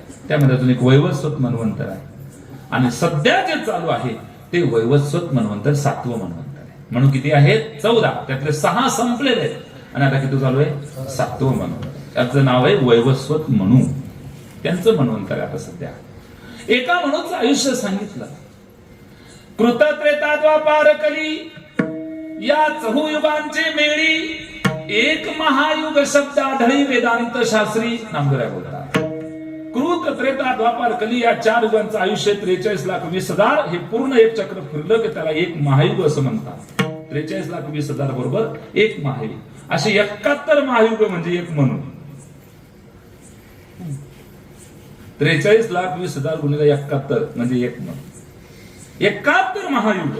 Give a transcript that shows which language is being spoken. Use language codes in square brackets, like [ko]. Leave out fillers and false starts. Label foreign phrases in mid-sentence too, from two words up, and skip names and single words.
[mr] त्यामध्ये अजून एक वैवस्वत मन्वंतर आहे. आणि सध्या जे चालू आहे ते वैवस्वत मन्वंतर 7वं मन्वंतर आहे. म्हणून किती आहेत? 14. त्यातले 6 संपलेले आहेत आणि आता किती चालू आहे? 7वं मन्वंतर. त्याचं नाव आहे वैवस्वत मनू. त्यांचं मन्वंतर आहे आता सध्या. एका म्हणूच आयुष्य सांगितलं. कृत त्रेता द्वापार कली या चहुयुगांचे मेळी एक महायुग शब्द आढळी वेदांत शास्त्री नामदेव बोलतात. कृत त्रेता द्वापार कली या 4 युगांचं आयुष्य 43,20,000. हे पूर्ण एक चक्र फिरलं की त्याला एक महायुग असं म्हणतात. 43,20,000 बरोबर एक महायुग. असे 71 महायुग म्हणजे एक म्हणून 43,20,000 गुणिले 71 म्हणजे एक म्हणून 71 महायुग.